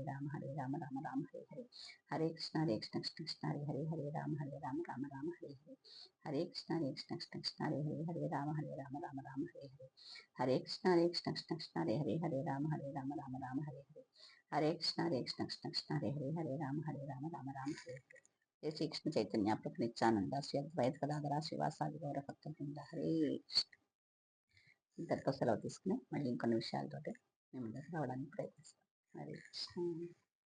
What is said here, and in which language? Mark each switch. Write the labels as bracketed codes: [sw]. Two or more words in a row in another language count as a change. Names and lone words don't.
[sa] రామ రామ రామ హరే హరే హరే కృష్ణ కృష్ణ హరే హరే రామ రామ రామ హరే హరే హరే కృష్ణ కృష్ణ హరే హరే రామ రామ రామ హరే హరే హరే కృష్ణ కృష్ణ హరే హరే రామ రామ రామ హరే హరే హరే కృష్ణ కృష్ణ హరే హరే రామ రామ రామ హరే హరే జయ శ్రీకృష్ణ చైతన్య ప్రభు నిత్యానంద శ్రీ అద్వైత గదాధర శ్రీవాసాది గౌర భక్త బృంద. [te] హరే ఇంతటితో సెలవు తీసుకుని మళ్ళీ ఇంకొన్ని విషయాలతోటి మేము ముందుకు రావడానికి ప్రయత్నిస్తాం. [sa] హరే కృష్ణ.